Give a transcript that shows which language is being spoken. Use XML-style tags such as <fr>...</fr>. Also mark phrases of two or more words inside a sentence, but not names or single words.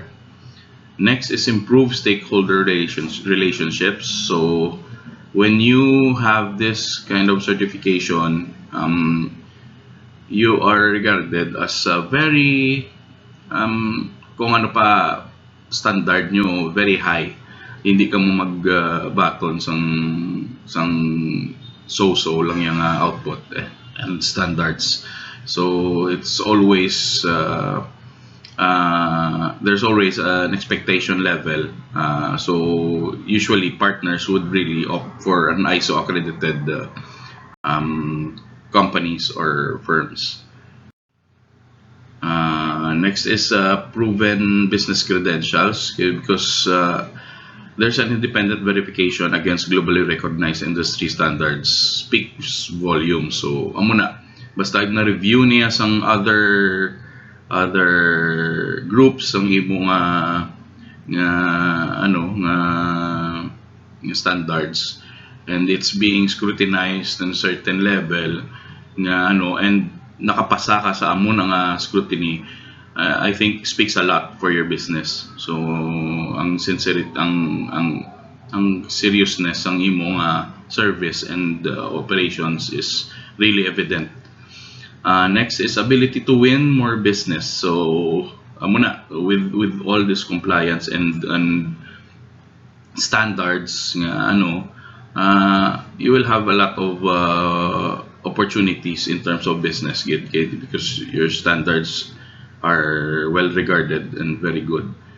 <en>Next is improve stakeholder relationships. So when you have this kind of certification, you are regarded as a very,</en> <tl>kung ano pa, standard nyo,</tl> <en>very high.</en> <hil>Hindi ka mo mag-baton sang so-so lang yung</hil> <en>output and standards. So it's always there's always an expectation level. So usually partners would really opt for an ISO accredited companies or firms. Next is proven business credentials, okay, because there's an independent verification against globally recognized industry standards speaks volume.</en> <hil>So amo na basta na review niya sang</hil> <en>other groups</en> <hil>ang imo nga ano nga standards,</hil> <en>and it's being scrutinized in certain level</en> <hil>nga and nakapasa ka sa amo nga scrutiny.</hil> <en>I think speaks a lot for your business. So ang sincerity, ang seriousness</en> <hil>ang imo</hil> <en>service and operations is really evident. Next is ability to win more business. So muna with all this compliance and standards nga you will have a lot of opportunities in terms of business because your standards are well regarded and very good.</en>